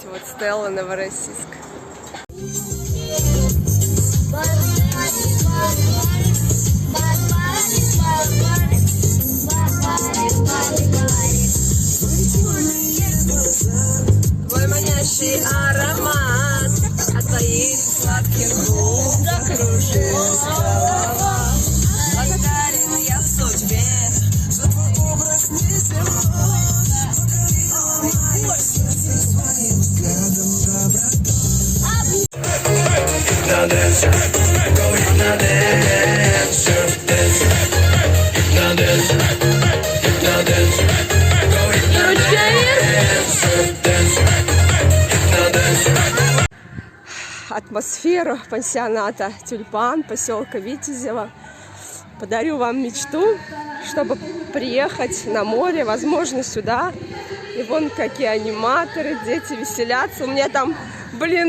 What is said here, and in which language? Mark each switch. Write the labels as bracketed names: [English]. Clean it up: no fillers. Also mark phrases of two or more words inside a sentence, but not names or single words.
[Russian] Вот Стелла, Новороссийск. Твой манящий аромат от твоих сладких губ закружилась голова. Благодарен я судьбе за твой образ неземной. Покорила мое сердце своим взглядом доброты. [English] Hypnotizer, go hypnotizer, dancer. Hypnotizer, hypnotizer, go hypnotizer, dancer. Hypnotizer. [Russian] Атмосферу пансионата «Тюльпан», поселка Витязева. Подарю вам мечту, чтобы приехать на море, возможно, сюда. И вон какие аниматоры, дети веселятся. У меня там, блин...